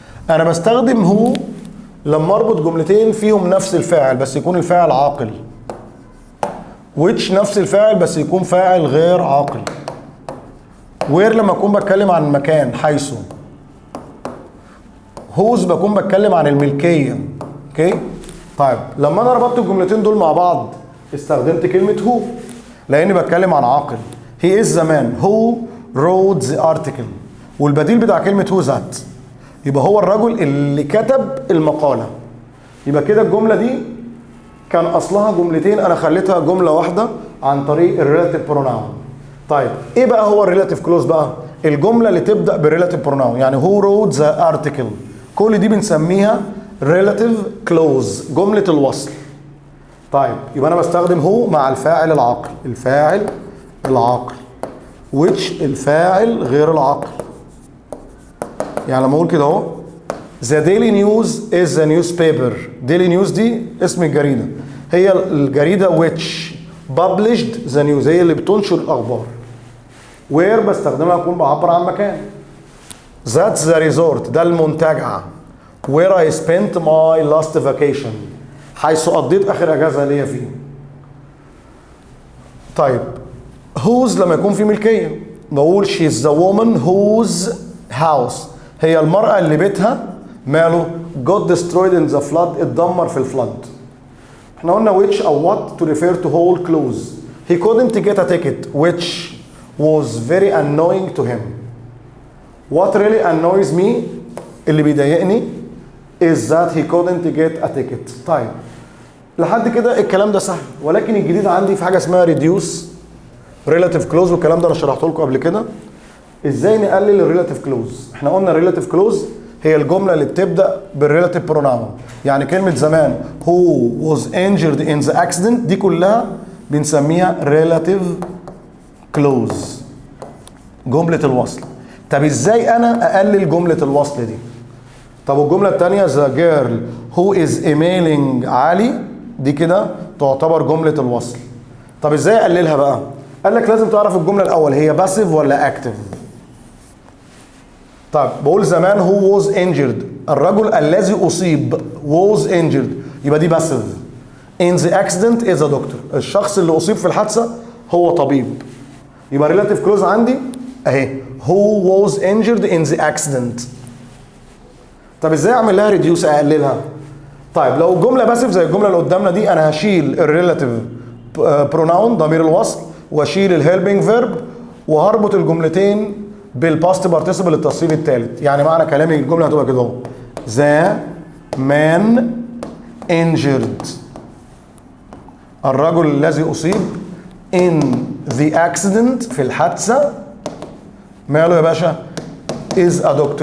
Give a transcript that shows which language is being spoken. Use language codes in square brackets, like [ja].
[ar] انا بستخدم who لما اربط جملتين فيهم نفس الفاعل بس يكون الفاعل عاقل، which نفس الفاعل بس يكون فاعل غير عاقل، where لما اكون بتكلم عن مكان حيث، whose بكون بتكلم عن الملكيه. اوكي طيب، لما انا ربطت الجملتين دول مع بعض استخدمت كلمه who لاني بتكلم عن عاقل. [en] he is the man who wrote the article، [ar] والبديل بتاع كلمه who that، يبقى هو الرجل اللي كتب المقاله. يبقى كده الجمله دي كان اصلها جملتين، انا خليتها جمله واحده عن طريق الريلاتيف بروناون. طيب ايه بقى هو الريلاتيف كلوز بقى؟ الجمله اللي تبدا بالريلاتيف بروناون، يعني هو [en] wrote the article، [ar] كل دي بنسميها ريلاتيف كلوز، جمله الوصل. طيب يبقى انا بستخدم هو مع الفاعل العاقل، الفاعل العاقل، which الفاعل غير العاقل. يعني لما اقول كده اهو [en] The daily news is a newspaper، [ar] daily news دي اسم الجريدة، هي الجريدة [en] which published the news، [ar] هي اللي بتنشر الأخبار. where بستخدمها أكون بعبر عن مكان. [en] That's the resort، [ar] ده المنتجع. [en] where I spent my last vacation، [ar] حيث قضيت آخر أجازة ليا فيه. طيب whose لما يكون في ملكية بقول [en] she's the woman whose house، [ar] هي المرأة اللي بيتها ماله [en] got destroyed in the flood، [ar] اتدمر في الفلد. احنا قلنا [en] which او what to refer to whole clause. he couldn't get a ticket which was very annoying to him. what really annoys me [ar] اللي بيضايقني [en] is that he couldn't get a ticket. [ar] طيب لحد كده الكلام ده سهل، ولكن الجديد عندي في حاجة اسمها [en] reduce relative clause، [ar] والكلام ده انا شرحته لكم قبل كده. ازاي نقلل الريلاتيف كلوز؟ احنا قلنا الريلاتيف كلوز هي الجمله اللي بتبدا بالريلاتيف بروناون، يعني كلمه زمان [en] who was injured in the accident [ar] دي كلها بنسميها ريلاتيف كلوز، جمله الوصل. طب ازاي انا اقلل جمله الوصل دي؟ طب والجمله الثانيه [en] the girl who is emailing [ar] علي دي كده تعتبر جمله الوصل. طب ازاي اقللها بقى؟ قال لك لازم تعرف الجمله الاول هي باسيف ولا اكتف. طيب بقول زمان هو [en] was injured، [ar] الرجل الذي اصيب was injured، يبقى دي باسيف. [en] in the accident is a doctor، [ar] الشخص اللي اصيب في الحادثه هو طبيب. يبقى relative clause عندي اهي [en] who was injured in the accident. [ar] طب ازاي اعمل لها ريديوس اقللها؟ طيب لو الجمله باسيف زي الجمله اللي قدامنا دي انا هشيل الريلاتيف بروناون ضمير الوصل، واشيل الهيلبنج فيرب، وهربط الجملتين بالباست بارتيسيبل التصريف الثالث. يعني معنى كلامي الجمله هتبقى كده اهو: ذا مان injured، الرجل الذي اصيب [en] in the accident، [ar] في الحادثه، ماله يا باشا؟ [en] is a doctor.